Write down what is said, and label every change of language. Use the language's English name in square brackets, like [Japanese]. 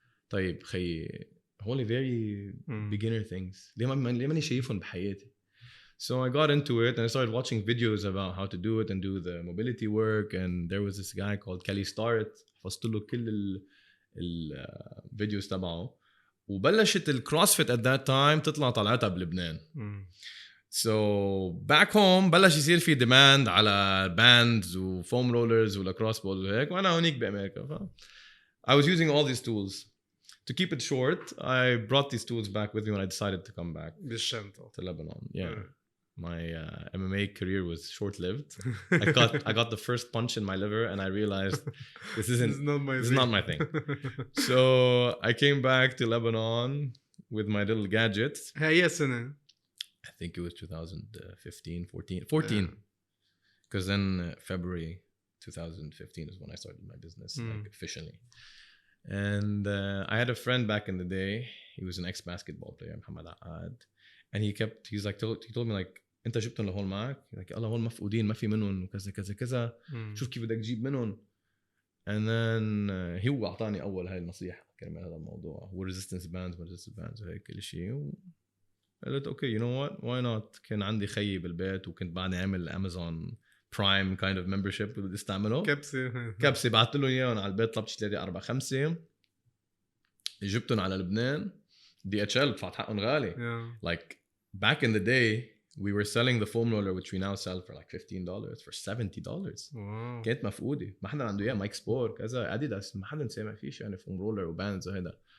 [Arabic] طيب خي هولي [English] very beginner things. [Arabic] ليه ماني شايفهم بحياتي. [English] So I got into it and I started watching videos about how to do it and do the mobility work. And there was this guy called Kelly Starrett. [Arabic] حفظت له كل الفيديوز تبعه. وبلشت الكروسفيت at that time تطلع طلعتها بلبنان. [English] So back home [Arabic] بلش يصير في [English] demand على bands و foam rollers و lacrosse balls وهيك. [Arabic] وأنا هونيك بأمريكا. [English] I was using all these tools. To keep it short, I brought these tools back with me when I decided to come back to Lebanon. Yeah. My MMA career was short-lived. I got the first punch in my liver and I realized this is not my thing. So I came back to Lebanon with my little gadgets. I think it was 2015, 14. Because then February 2015 is when I started my business like, officially. And I had a friend back in the day. He was an ex-basketball player, Muhammad Aad. And he told me like, [Arabic] أنت جبتهم لهون معك؟ like الله هون مفقودين ما في منهم وكذا كذا كذا. شوف كيف بدك تجيب منهم. [English] And then [Arabic] هو أعطاني أول هاي النصيحة كرمال هذا الموضوع. هو resistance bands وهيك كل شيء. قلت [English] okay, you know what? Why not? [Arabic] كان عندي خيي بالبيت وكنت بعدني أعمل Amazon Prime kind of membership بدي استعمله. كبسة بعت له إياهم على البيت. طلبت 3 4 5 جبتهم على لبنان. DHL دفعت حقهم غالي. [English] Like back in the day we were selling the foam roller which we now sell for like $15 for $70. Wow. [Arabic] كانت مفقودة. ما حدا عنده إياه. مايك سبور كذا أديداس ما حدا سامع فيش يعني foam roller وباندز وهذا.